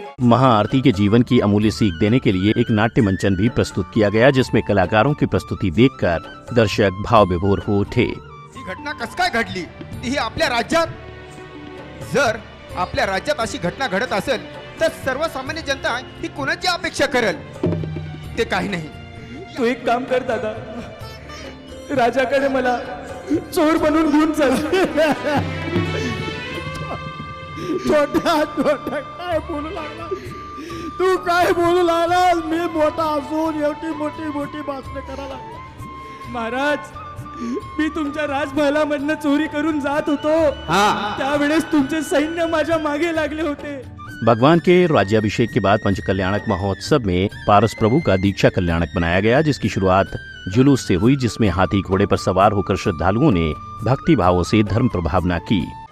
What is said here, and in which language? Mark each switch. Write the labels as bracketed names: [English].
[Hindi] महाआरती के जीवन की अमूल्य सीख देने के लिए एक नाट्य मंचन भी प्रस्तुत किया गया, जिसमें कलाकारों की प्रस्तुति देखकर दर्शक भाव विभोर हो उठे। [Marathi] ही घटना कस काय घडली ही आपल्या राज्यात? जर आपल्या राज्यात अशी घटना घडत असेल तर सर्वसामान्य जनता ही कोणाची अपेक्षा करेल? ते काही नाही। तू एक काम कर दादा, राजाकडे मला चोर बनवून घेऊन चल। छोटा छोटा काय बोलू लागला तू? काय बोलू लागला? मी मोठा असून एवढी मोठी मोठी भाषणे करायला? महाराज, मी तुमच्या राजमहालामधनं चोरी करून जात होतो, त्यावेळेस तुमचे सैन्य माझ्या मागे लागले होते। [Hindi] भगवान के राज्याभिषेक के बाद पंचकल्याणक महोत्सव में पारस प्रभु का दीक्षा कल्याणक बनाया गया, जिसकी शुरुआत जुलूस से हुई, जिसमें हाथी घोड़े पर सवार होकर श्रद्धालुओं ने भक्ति भावों से धर्म प्रभावना की।